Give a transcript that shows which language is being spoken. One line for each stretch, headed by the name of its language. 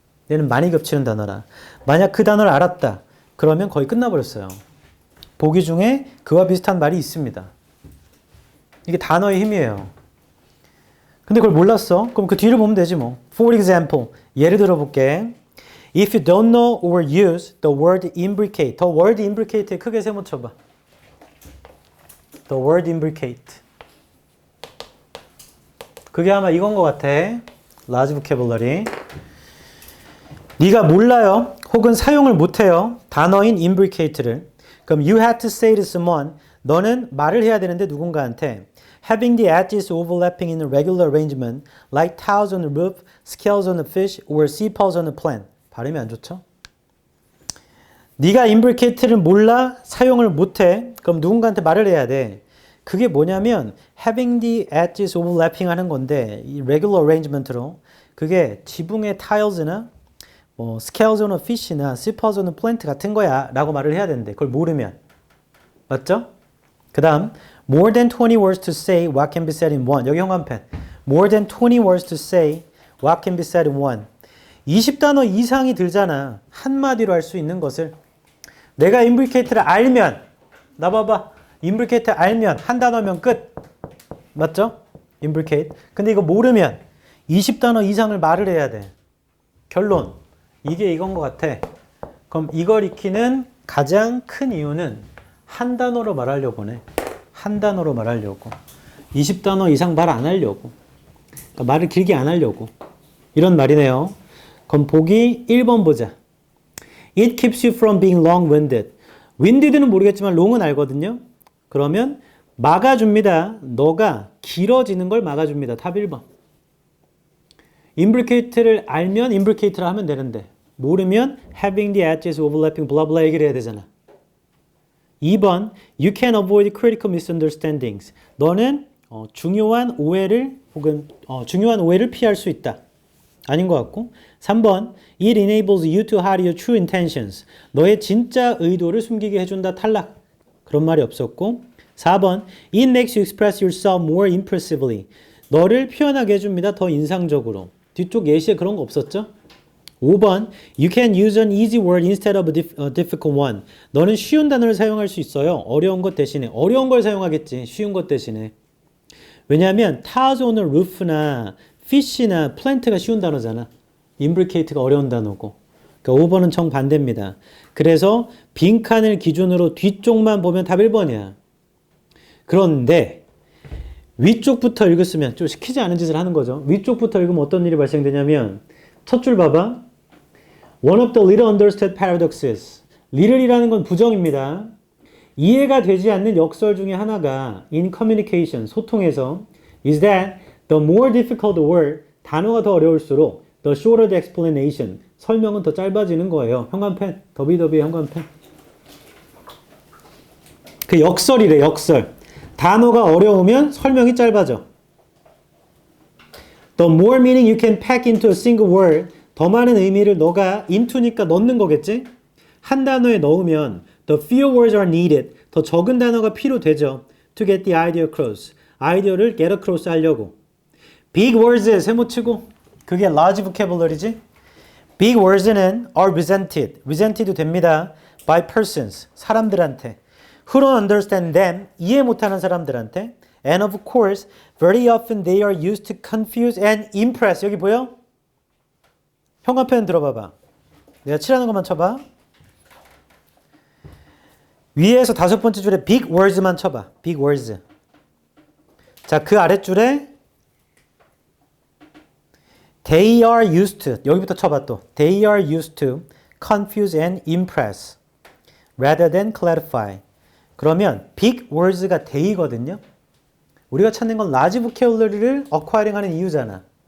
Korean: 얘는 많이 겹치는 단어라. 만약 그 단어를 알았다. 그러면 거의 끝나버렸어요. 보기 중에 그와 비슷한 말이 있습니다. 이게 단어의 힘이에요. 근데 그걸 몰랐어? 그럼 그 뒤를 보면 되지 뭐.
English: For example,
Korean: 예를 들어 볼게.
English: If you don't know or use the word imbricate. The word imbricate
Korean: 에 크게 세모 쳐봐.
English: The word imbricate.
Korean: 그게 아마 이건 것 같아.
English: large vocabulary.
Korean: 네가 몰라요. 혹은 사용을 못해요. 단어인 imbricate를. 그럼
English: you had to say to someone.
Korean: 너는 말을 해야 되는데 누군가한테
English: having the edges overlapping in a regular arrangement like tiles on a roof, scales on a fish, or sepals on a plant.
Korean: 발음이 안 좋죠? 네가 imbricate를 몰라, 사용을 못해. 그럼 누군가한테 말을 해야 돼. 그게 뭐냐면
English: having the edges overlapping
Korean: 하는 건데 이
English: regular arrangement
Korean: 로 그게 지붕의 tiles나 뭐
English: scales on a fish
Korean: 나
English: sepals on a plant
Korean: 같은 거야 라고 말을 해야 되는데 그걸 모르면 맞죠? 그 다음
English: more than 20 words to say what can be said in one.
Korean: 여기 형광펜.
English: more than 20 words to say what can be said in one.
Korean: 20단어 이상이 들잖아. 한마디로 할 수 있는 것을. 내가 imbricate를 알면 나 봐봐. imbricate 알면 한 단어면 끝. 맞죠? imbricate. 근데 이거 모르면 20단어 이상을 말을 해야 돼. 결론. 이게 이건 것 같아. 그럼 이걸 익히는 가장 큰 이유는 한 단어로 말하려고 해. 한 단어로 말하려고. 20단어 이상 말 안 하려고. 그러니까 말을 길게 안 하려고. 이런 말이네요. 그럼 보기 1번 보자.
English: It keeps you from being long-winded.
Korean: winded는 모르겠지만 long은 알거든요. 그러면 막아줍니다. 너가 길어지는 걸 막아줍니다. 답 1번. imbricate를 알면 imbricate를 하면 되는데 모르면
English: having the edges overlapping
Korean: 블라블라 얘기를 해야 되잖아.
English: 2번 You can avoid critical misunderstandings.
Korean: 너는 중요한 오해를 혹은 중요한 오해를 피할 수 있다. 아닌 것 같고
English: 3번 It enables you to hide your true intentions.
Korean: 너의 진짜 의도를 숨기게 해준다. 탈락. 그런 말이 없었고 4번
English: It makes you express yourself more impressively.
Korean: 너를 표현하게 해줍니다. 더 인상적으로. 뒤쪽 예시에 그런 거 없었죠?
English: 5번 You can use an easy word instead of a difficult one.
Korean: 너는 쉬운 단어를 사용할 수 있어요. 어려운 것 대신에. 어려운 걸 사용하겠지. 쉬운 것 대신에. 왜냐하면 tars on a roof나 fish나 plant가 쉬운 단어잖아. imbricate가 어려운 단어고. 그러니까 5번은 정반대입니다. 그래서 빈칸을 기준으로 뒤쪽만 보면 답 1번이야. 그런데 위쪽부터 읽었으면 좀 시키지 않은 짓을 하는 거죠. 위쪽부터 읽으면 어떤 일이 발생되냐면 첫 줄 봐봐.
English: One of the little understood paradoxes.
Korean: little이라는 건 부정입니다. 이해가 되지 않는 역설 중에 하나가
English: in communication,
Korean: 소통에서
English: is that the more difficult the word,
Korean: 단어가 더 어려울수록
English: the shorter the explanation,
Korean: 설명은 더 짧아지는 거예요. 현관펜, 더비더비의 현관펜. 그 역설이래, 역설. 단어가 어려우면 설명이 짧아져.
English: The more meaning you can pack into a single word,
Korean: 더 많은 의미를 너가
English: into니까
Korean: 넣는 거겠지? 한 단어에 넣으면
English: the fewer words are needed,
Korean: 더 적은 단어가 필요되죠.
English: To get the idea across,
Korean: 아이디어를
English: get across 하려고. Big words
Korean: 에 세모치고, 그게 large vocabulary지?
English: Big words는 are resented 됩니다. by persons,
Korean: 사람들한테.
English: Who don't understand them, 이해 못하는 사람들한테. And of course, very often they are used to confuse and impress.
Korean: 여기 보여? 현관펜 들어봐봐. 내가 칠하는 것만 쳐봐. 위에서 5번째 줄에
English: big words
Korean: 만 쳐봐. big words. 자, 그 아랫줄에
English: they are used to,
Korean: 여기부터 쳐봐 또.
English: They are used to confuse and impress rather than clarify.
Korean: 그러면 big words가 they거든요. 우리가 찾는 건
English: large vocabulary
Korean: 를 acquiring 하는 이유잖아.